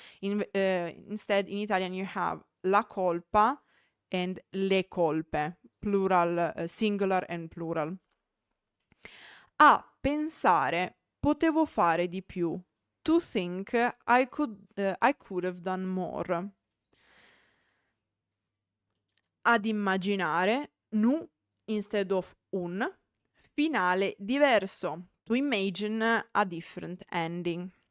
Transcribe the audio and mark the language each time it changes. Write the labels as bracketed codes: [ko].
[en] Instead, in Italian you have la colpa and le colpe, plural, singular and plural. [it] A pensare, potevo fare di più. [en] To think, I could have done more. [it] Ad immaginare, [en] nu instead of un. [it] Finale diverso. [en] To imagine a different ending.